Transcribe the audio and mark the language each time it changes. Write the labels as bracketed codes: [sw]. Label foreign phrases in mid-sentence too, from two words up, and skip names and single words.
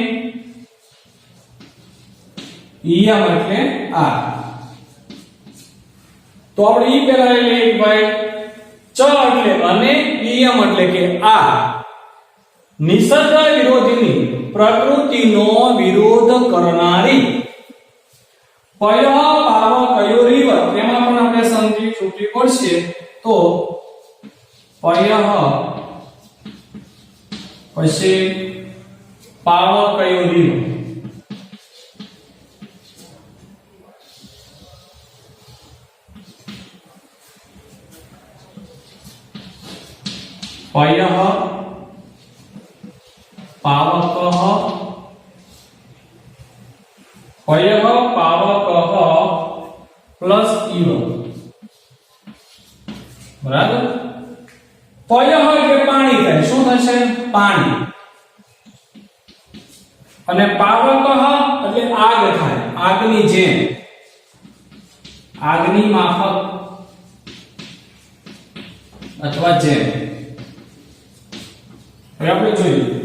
[gu] ઈયમ એટલે આ તો આપણે ઈ પેલા લઈએ ભાઈ ચ એટલે અને ઈયમ એટલે કે આ નિસર્ગ વિરોધીની પ્રકૃતિનો વિરોધ કરનારી [sa] પય પાવકયોરિવ [gu] એમાં પણ આપણે સંધિ છૂટી પડશે તો પય [sa] પછી પાવકયોરિવ पयः पावकः पयः पावकः प्लस इव [gu] बराबर पयः એટલે પાણી થાય શું થશે પાણી અને પાવકઃ એટલે આગ થાય આગની જેમ આગની માફક અથવા જેમ હવે આપણે જોઈએ